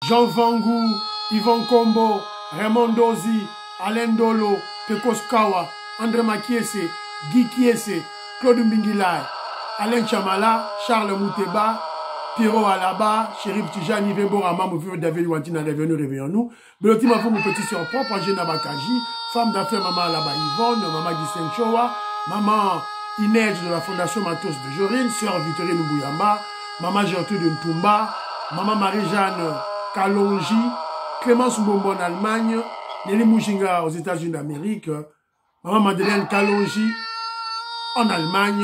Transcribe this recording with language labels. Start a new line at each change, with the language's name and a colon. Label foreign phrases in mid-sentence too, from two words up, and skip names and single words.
French: Jean Vangou, Yvon Kombo, Raymond Dozi, Alain Dolo, Pekos Kawa, André Makiese, Guy Kiese, Claude Mbingilay, Alain Chamala, Charles Mouteba, Pierrot Alaba, Chérif Tijani, Vebora, Mamou, David Wantina, réveillons-nous. Beloti Mafou, mon petit sur propre, Angena Bakaji, femme d'affaires, maman Alaba Yvonne, maman Ghislaine Chowa, maman Inès de la Fondation Matos de Jorine, sœur Victorine Mbouyamba, maman Gertrude Ntumba, maman Marie-Jeanne Kalonji, Clémence Mbombo en Allemagne, Nelly Mouchinga aux États-Unis d'Amérique, maman Madeleine Kalonji en Allemagne.